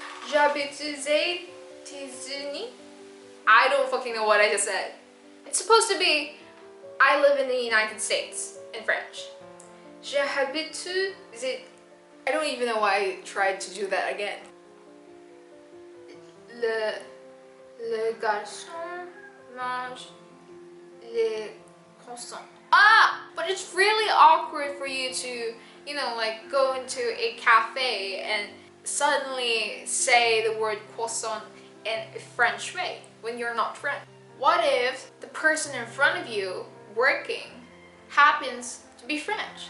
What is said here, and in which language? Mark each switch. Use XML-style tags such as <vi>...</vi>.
<fr>J'habite États-Unis.</fr> <en>I don't fucking know what I just said. It's supposed to be I live in the United States in French.</en> <fr>J'habite</fr> <en>I don't even know why I tried to do that again.</en> <fr>Le garçon mange les croissants. Ah!</fr> <en>But it's really awkward for you to, you know, like go into a cafe and suddenly say the word croissant in a French way when you're not French. What if the person in front of you working happens to be French?</en>